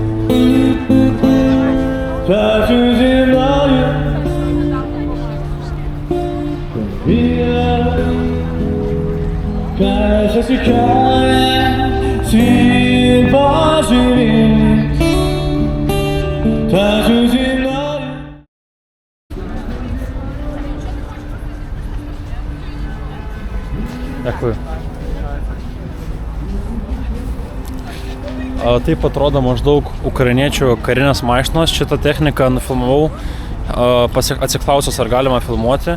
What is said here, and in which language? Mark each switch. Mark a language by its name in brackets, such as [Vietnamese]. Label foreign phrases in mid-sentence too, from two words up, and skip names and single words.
[Ukrainian] Танцюй зі мною. Каже, чекає світ божевільний, танцюй зі мною. [Lithuanian] Dėkui. Taip atrodo maždaug ukrainiečių karinės mašinos. Šitą techniką nufilmavau, atsiklausęs ar galima filmuoti.